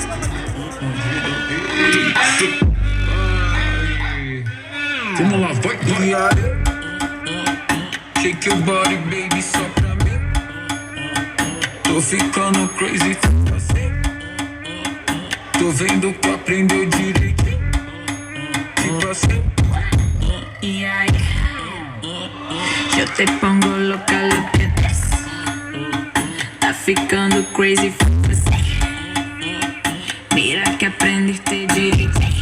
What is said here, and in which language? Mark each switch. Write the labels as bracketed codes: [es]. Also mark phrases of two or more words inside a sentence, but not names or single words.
[pt] Vamos lá, vai, vai. [en] Shake your body, baby, [pt] só pra mim. Tô ficando crazy, assim. Tô vendo que aprendeu direitinho. Tipo assim. [es] Y ahí, yo te pongo loca, lo que das. [pt] Tá ficando crazy, assim. [es] Mira que aprendiste direitinho.